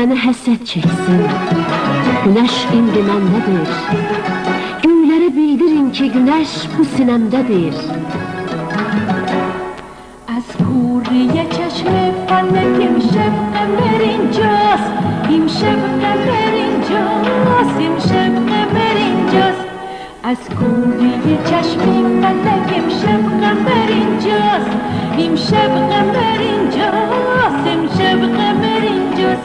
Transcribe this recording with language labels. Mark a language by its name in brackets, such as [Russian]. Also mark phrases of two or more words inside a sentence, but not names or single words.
[Azerbaijani] həsrət çəksin. Günəş indi məndədir. Göylərə bildirin ki, günəş bu sinəmdədir. [Persian] از کوری چشم فلک امشب قمر اینجاست، امشب قمر اینجاست، امشب قمر اینجاست. از کوری چشم فلک امشب قمر اینجاست، امشب قمر اینجاست، امشب قمر اینجاست.